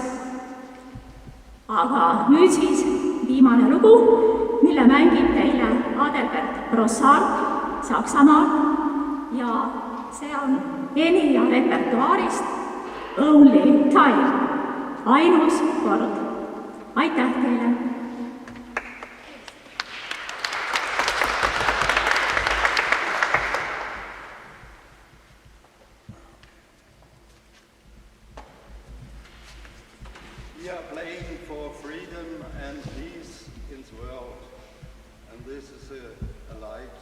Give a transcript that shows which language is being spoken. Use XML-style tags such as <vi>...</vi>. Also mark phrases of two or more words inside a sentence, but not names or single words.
<et>Aga nüüd siis viimane lugu, mille mängib teile Adelbert Brossard Saksamaal ja see on Enia repertuaarist Only Time, ainus kord. Aitäh teile!</et> <en>We are playing for freedom and peace in the world, and this is a light.</en>